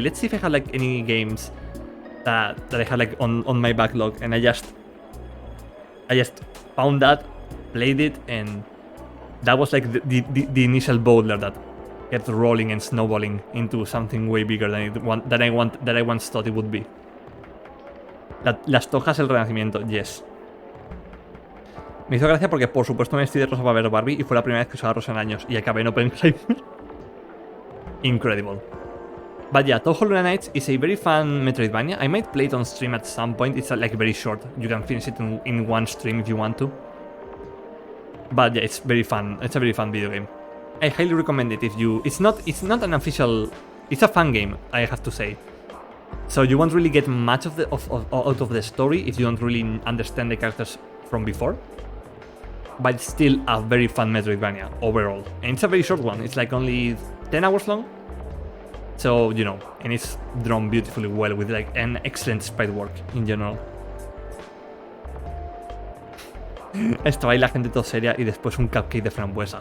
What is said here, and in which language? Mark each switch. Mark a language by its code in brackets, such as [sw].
[en] Let's see if I have like any games that I had like on my backlog, and I just found that, played it, and that was like the initial boulder that kept rolling and snowballing into something way bigger than I once thought it would be. [es] Las tojas del Renacimiento, yes. Me hizo gracia porque, por supuesto, me vestí de rosa para ver Barbie y fue la primera vez que usaba rosa en años. Y acabé en Oppenheimer. Incredible. [en] But yeah, Toho Luna Nights is a very fun Metroidvania. I might play it on stream at some point. It's like very short. You can finish it in one stream if you want to. But yeah, it's very fun. It's a very fun video game. I highly recommend it if you... It's not an official... It's a fun game, I have to say. So you won't really get much out of the story if you don't really understand the characters from before. But it's still a very fun Metroidvania overall. And it's a very short one. It's like only 10 hours long. So, you know, and it's drawn beautifully well with like an excellent sprite work in general. [es] Estaba ahí la gente todo seria y después un cupcake de frambuesa.